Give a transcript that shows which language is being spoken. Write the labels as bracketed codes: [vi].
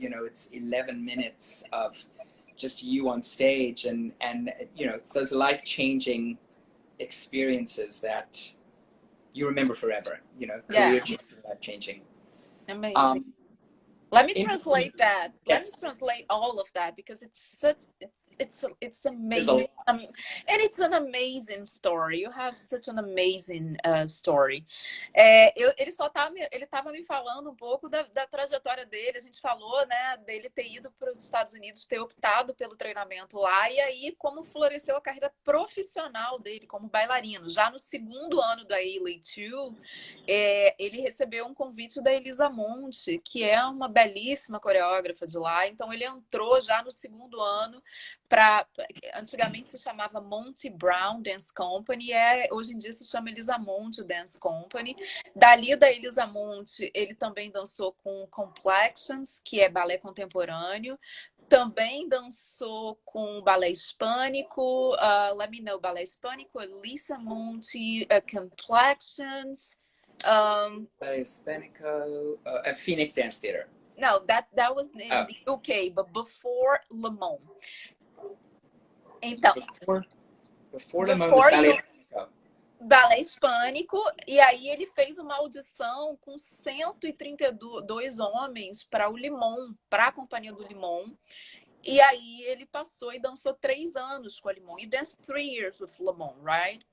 [en] You know, it's 11 minutes of just you on stage, and you know, it's those life-changing experiences that you remember forever. You know, career-changing, life-changing. Amazing. Let me translate that. Yes. Let me translate all of that, because it's such, it's amazing. And it's an amazing story. You have such an amazing story. [pt] Ele estava me falando um pouco da trajetória dele. A gente falou, né, dele ter ido para os Estados Unidos, ter optado pelo treinamento lá, e aí como floresceu a carreira profissional dele como bailarino. Já no segundo ano da ALA2, ele recebeu um convite da Elisa Monte, que é uma belíssima coreógrafa de lá. Então ele entrou já no segundo ano antigamente se chamava Monty Brown Dance Company, hoje em dia se chama Elisa Monte Dance Company. Dali da Elisa Monte, ele também dançou com Complexions, que é balé contemporâneo. Também dançou com balé hispânico, [en] let me know, [pt] balé hispânico, Elisa Monte, Complexions. [en] Ballet Hispanico, Phoenix Dance Theater. No, that was in the UK, but before Le Mans. [pt] Então, [en] before Le Mans was Ballet Hispanico. [pt] Balé hispânico, e aí ele fez uma audição com 132 homens para o Limon, para a companhia do Limon. E aí ele passou e dançou 3 anos com a Limon. [en] You danced 3 years with Limon, right?